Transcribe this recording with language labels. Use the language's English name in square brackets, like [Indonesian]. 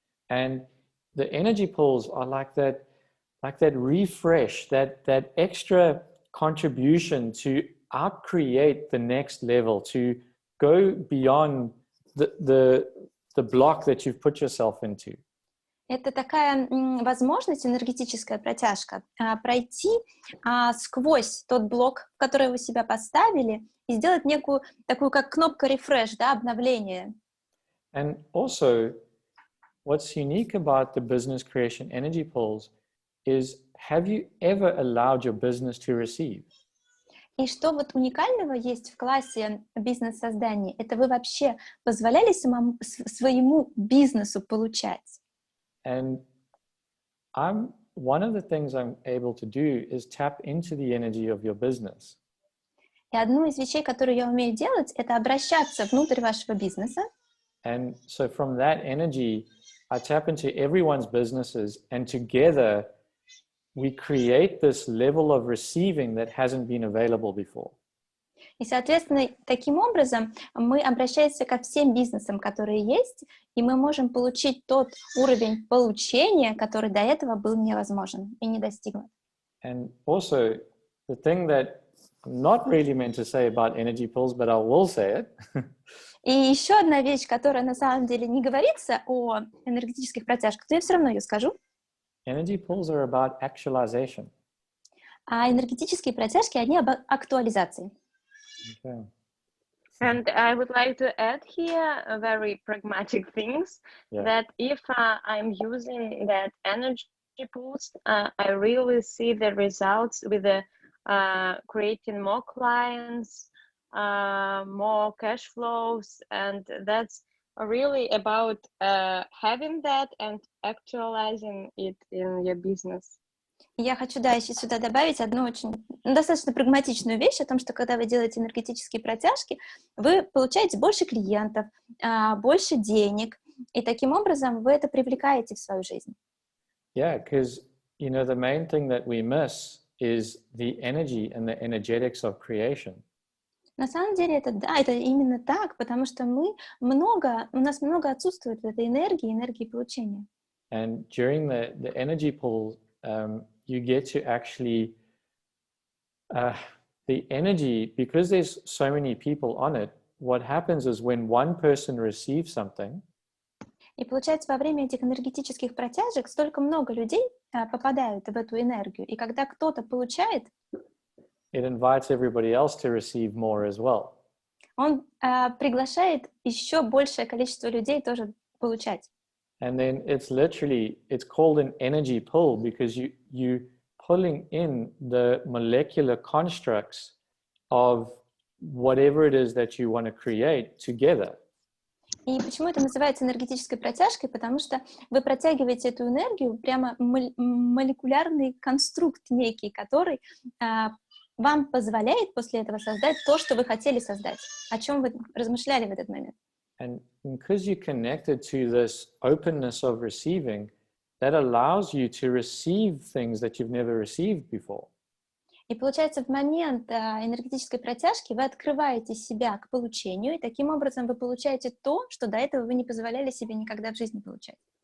[English] And the energy pulls are like that refresh, that extra contribution to outcreate the next level, to go beyond the block that you've put yourself into. [Russian] Это такая возможность, энергетическая протяжка, пройти сквозь тот блок, в который вы себя поставили, и сделать некую такую, как кнопка refresh, да, обновление. [English] And also, what's unique about the business creation energy pulls is, have you ever allowed your business to receive? [Russian] И что вот уникального есть в классе бизнес-создания, это вы вообще позволяли своему бизнесу получать? [English] And one of the things I'm able to do is tap into the energy of your business. [Russian] И одну из вещей, которую я умею делать, это обращаться внутрь вашего бизнеса. [English] And so from that energy, I tap into everyone's businesses, and together we create this level of receiving that hasn't been available before. [Russian] И, соответственно, таким образом мы обращаемся ко всем бизнесам, которые есть, и мы можем получить тот уровень получения, который до этого был невозможен и не достигнут. [English] And also, the thing that I'm not really meant to say about energy pools, but I will say it. [Russian] И еще одна вещь, которая на самом деле не говорится о энергетических протяжках, но я все равно ее скажу. [English] Energy pools are about actualization. [Russian] А энергетические протяжки, они об актуализации. [English] Okay. And I would like to add here a very pragmatic things, that if I'm using that energy boost, I really see the results with the creating more clients, more cash flows, and that's really about having that and actualizing it in your business. [Russian] Я хочу, еще сюда добавить одну очень достаточно прагматичную вещь о том, что когда вы делаете энергетические протяжки, вы получаете больше клиентов, больше денег, и таким образом вы это привлекаете в свою жизнь. [English] Yeah, because, the main thing that we miss is the energy and the energetics of creation. [Russian] На самом деле это именно так, потому что у нас много отсутствует этой энергии получения. [English] And during the energy pool, you get to actually, the energy, because there's so many people on it, what happens is when one person receives something, [Russian] и получается, во время этих энергетических протяжек столько много людей попадают в эту энергию, и когда кто-то получает, [English] it invites everybody else to receive more as well. [Russian] Он приглашает еще большее количество людей тоже получать. [English] And then it's called an energy pull because you pulling in the molecular constructs of whatever it is that you want to create together. [Russian] И почему это называется энергетической протяжкой? Потому что вы протягиваете эту энергию, прямо молекулярный конструкт некий, который вам позволяет после этого создать то, что вы хотели создать, о чем вы размышляли в этот момент. [English] And because you're connected to this openness of receiving, that allows you to receive things that you've never received before. [Russian] И получается, в момент энергетической протяжки вы открываете себя к получению, и таким образом вы получаете то, что до этого вы не позволяли себе никогда в жизни получать.